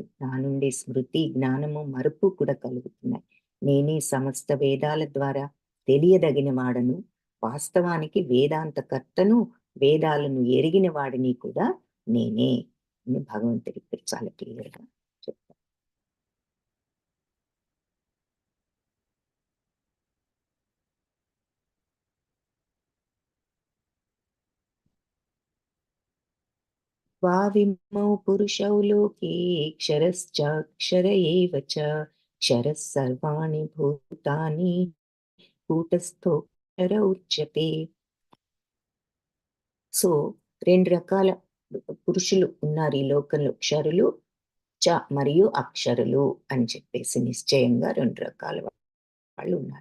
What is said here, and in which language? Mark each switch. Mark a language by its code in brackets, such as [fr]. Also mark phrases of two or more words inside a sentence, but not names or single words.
[te] నా నుండి స్మృతి, జ్ఞానము, మరుపు కూడా కలుగుతున్నాయి. నేనే సమస్త వేదాల ద్వారా తెలియదగిన వాడను. వాస్తవానికి వేదాంత కర్తను, వేదాలను ఎరిగిన వాడిని కూడా నేనే అని భగవంతుడి ఇక్కడ చాలా క్లియర్‌గా చెప్తారు. [sa] द्वाविमौ पुरुषौ लोके क्षरश्चाक्षर एव च क्षरः सर्वाणि भूतानि కూటస్థోక్షర ఉచ్యతే. [te] సో, 2 రకాల పురుషులు ఉన్నారు ఈ లోకంలో. క్షరులు, మరియు అక్షరులు అని చెప్పేసి నిశ్చయంగా 2 రకాల వాళ్ళున్నారు.